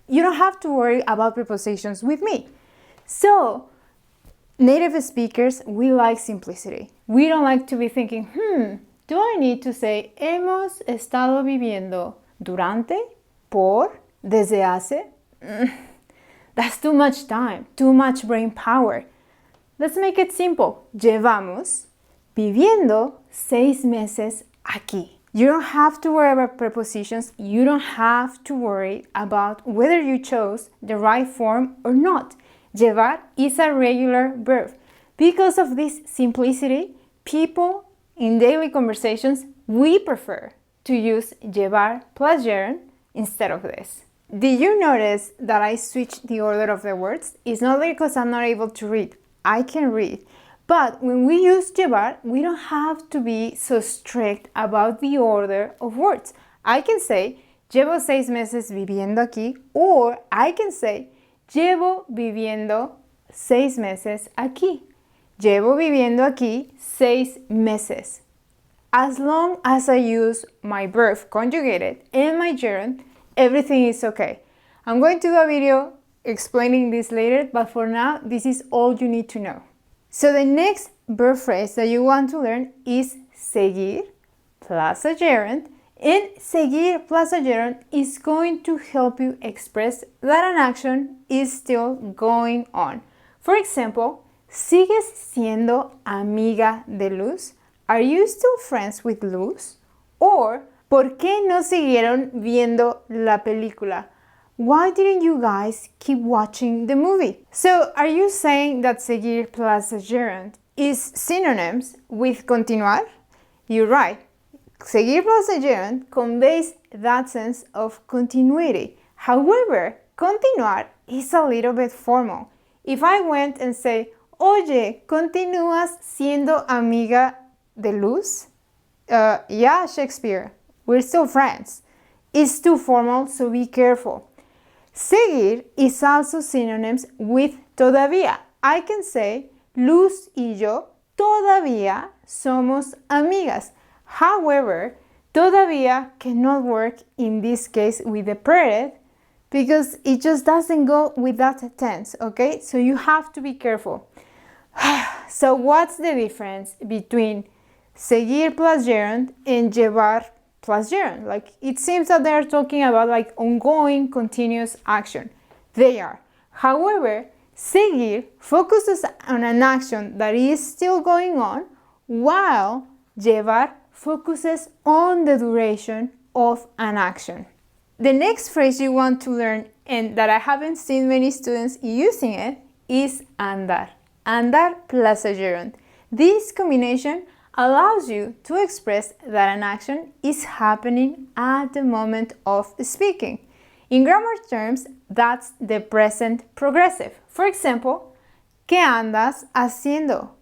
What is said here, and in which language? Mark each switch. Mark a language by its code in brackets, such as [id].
[en] You don't have to worry about prepositions with me. So, native speakers, we like simplicity. We don't like to be thinking, do I need to say hemos estado viviendo durante, por, desde hace? That's too much time, too much brain power. Let's make it simple. [es] Llevamos viviendo 6 meses aquí. [en] You don't have to worry about prepositions. You don't have to worry about whether you chose the right form or not. Llevar is a regular verb. Because of this simplicity, people in daily conversations, we prefer to use llevar plus gerund instead of this. Did you notice that I switched the order of the words? It's not because I'm not able to read. I can read. But when we use llevar, we don't have to be so strict about the order of words. I can say, [es] llevo 6 meses viviendo aquí, [en] or I can say, [es] llevo viviendo 6 meses aquí. Llevo viviendo aquí 6 meses. [en] As long as I use my verb conjugated and my gerund, everything is okay. I'm going to do a video explaining this later, but for now, this is all you need to know. So the next verb phrase that you want to learn is seguir plus a gerund, and seguir plus a gerund is going to help you express that an action is still going on. For example, [es] ¿sigues siendo amiga de Luz? [en] Are you still friends with Luz? [es] Or, ¿por qué no siguieron viendo la película? [en] Why didn't you guys keep watching the movie? So, are you saying that seguir plus a gerund is synonyms with continuar? You're right. Seguir plus a gerund conveys that sense of continuity. However, continuar is a little bit formal. If I went and say, [es] oye, ¿continúas siendo amiga de Luz? [en] Yeah, Shakespeare, we're still friends. It's too formal, so be careful. Seguir is also synonyms with todavía. I can say, [es] Luz y yo todavía somos amigas. [en] However, todavía cannot work in this case with the preterite because it just doesn't go with that tense, okay? So you have to be careful. So what's the difference between seguir plus gerund and llevar plus gerund? Like, it seems that they're talking about like ongoing continuous action. They are. However, seguir focuses on an action that is still going on, while llevar focuses on the duration of an action. The next phrase you want to learn, and that I haven't seen many students using it, is andar. Andar plus a gerund. This combination allows you to express that an action is happening at the moment of speaking. In grammar terms, that's the present progressive. For example, [es] ¿qué andas haciendo?